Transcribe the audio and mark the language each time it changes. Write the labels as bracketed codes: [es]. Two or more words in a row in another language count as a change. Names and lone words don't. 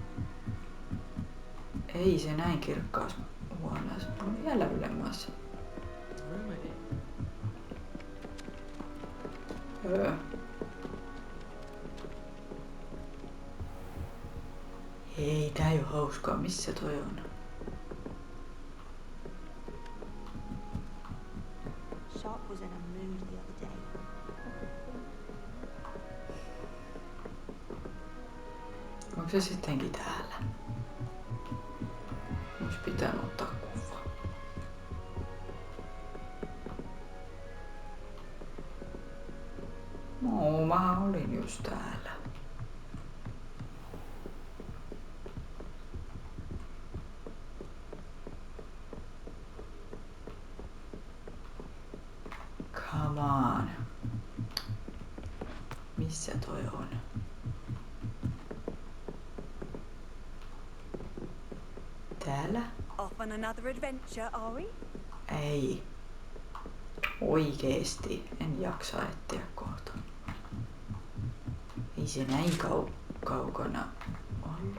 [fi] Ei se näin kirkkaas huoneessa. On vielä ylemmäs. Ei, tää ei oo hauskaa. Missä toi on? [en] Sharp was in a mood the other day. [fi] Onko se sittenkin täällä? Ois pitänyt ottaa kuva. No, mä olin just täällä. [en] Come on. [fi] Missä toi on? Täällä? [en] Off on another adventure, are we? [fi] Ei. Oikeesti. En jaksa etsiä kohta. Ei se näin kaukana ollut.